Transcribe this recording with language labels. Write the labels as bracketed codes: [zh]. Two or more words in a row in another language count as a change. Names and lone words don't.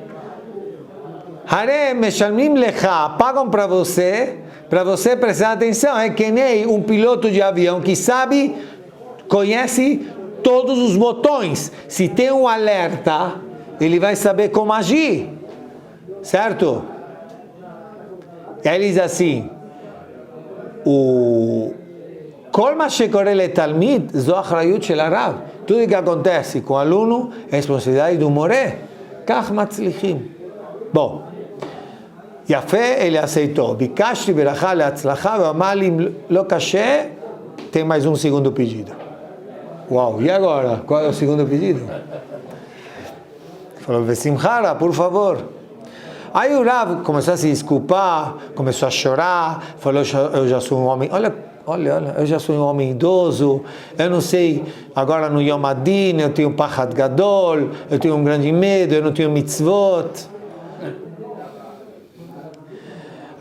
[he] Hare meshalmim lecha, [pt] pagam para você prestar atenção. É que nem um piloto de avião que sabe, conhece todos os botões. Se tem um alerta, ele vai saber como agir, certo? E aí ele diz assim, [he] כל מה שקורה לתלמיד זו אחריות של הרב. [pt] Tudo que acontece com o aluno é responsabilidade do moré. [he] Kach matzlichim. [pt] Bom, Yafé, ele aceitou. [he] ביקשתי ברכה להצלחה ואמר לי לא קשה. [pt] Tem mais um segundo pedido. Uau, e agora? Qual é o segundo pedido? Falou, Vesimchara, por favor. Aí o Rav começou a se desculpar, começou a chorar, falou, eu já sou um homem, olha, eu já sou um homem idoso, eu não sei, agora no Yom Adin, eu tenho [he] Pachad Gadol, [pt] eu tenho um grande medo, eu não tenho mitzvot.